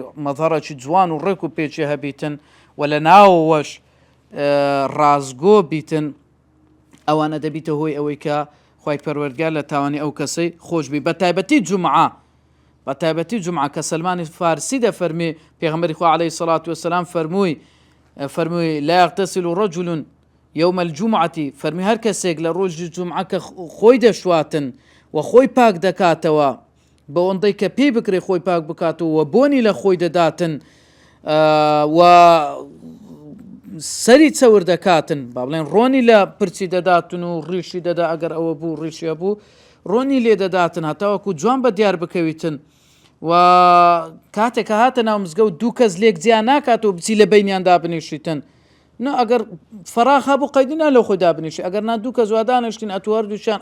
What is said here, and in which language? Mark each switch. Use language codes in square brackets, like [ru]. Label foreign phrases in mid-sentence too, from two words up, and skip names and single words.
[ckb] مەظهەرێکی جوان و ڕێک و پێچی هەبیتن و لە ناوەوەش ڕازگۆ بیتن ئەوانە دەبیتە هۆی ئەوەی کە خوای پەروەردگار لە تاوانی ئەو کەسەی خۆش بی بە تایبەتی جومعە بە تایبەتی جومعە کە سەلمانی فارسی دەفەرمێ پێغەمبەری خوا [ar] عەلەیهی سەڵات وەسەلام [ckb] فەرمووی [ar] لا يغتسل رجل يوم الجمعة [ckb] فەرمی هەر کەسێک لە ڕۆژی جومعە کە خۆی دەشواتن و خۆی پاک دەکاتەوە بە ئەوەندەی کە پێی بکرێ خۆی پاک بکاتەوە و بۆنی لە خۆی دەداتن و سەری چەور دەکاتن با بڵێن ڕۆنی لە پرچی دەداتن و ڕیشی دەدا ئەگەر ئەوە بوو ڕیشیە بوو ڕۆنی لێ دەداتن هەتاوەکو جوان بە دیار بکەویتن و کاتێک هاتە ناو مزگەوت دوو کەس لێک جیان ناکاتەوە بچی لە بینیاندا بنیشیتن نە ئەگەر فراخ بوو قەیدینا لەو خۆی دابنیشی ئەگەر نا دوو کەس وا دانیشتین ئەتوار دووشیان